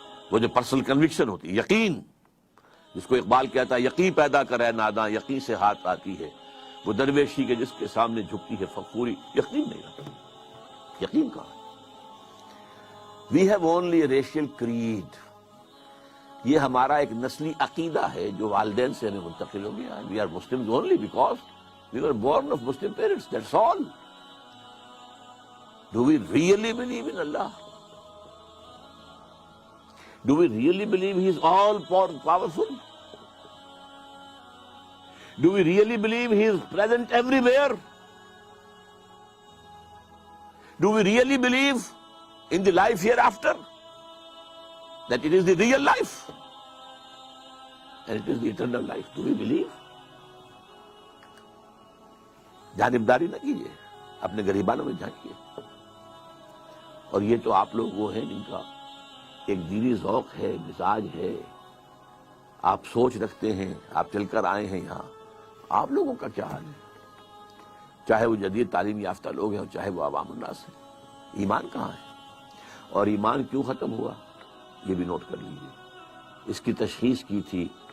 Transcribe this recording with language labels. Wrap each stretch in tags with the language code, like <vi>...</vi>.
<ur>وہ جو personal conviction ہوتی، یقین، جس کو اقبال کہتا ہے یقین پیدا کرے ناداں، یقین سے ہاتھ آتی ہے وہ درویشی کے جس کے سامنے جھکتی ہے فخوری، یقین نہیں رہا۔ یقین کہاں؟</ur> <en>we have only a racial creed,</en> <ur>یہ ہمارا ایک نسلی عقیدہ ہے جو والدین سے ہمیں منتقل ہو گیا۔</ur> <en>We are Muslims only because we were born of Muslim parents, that's all. Do we really believe in Allah? Do we really believe He is all powerful? Do we really believe He is present everywhere? Do we really believe in the life hereafter? That it is the real life? And it is the eternal life. Do we believe?</en> <ur>جانبداری نہ کیجیے، اپنے غریبانوں میں جھانکیے۔ اور یہ تو آپ لوگ وہ ہیں جن کا ایک دینی ذوق ہے، مزاج ہے، آپ سوچ رکھتے ہیں، آپ چل کر آئے ہیں یہاں۔ آپ لوگوں کا کیا حال ہے؟ چاہے وہ جدید تعلیم یافتہ لوگ ہیں اور چاہے وہ عوام الناس ہیں، ایمان کہاں ہے؟ اور ایمان کیوں ختم ہوا یہ بھی نوٹ کر لیجیے۔ اس کی تشخیص کی تھی</ur>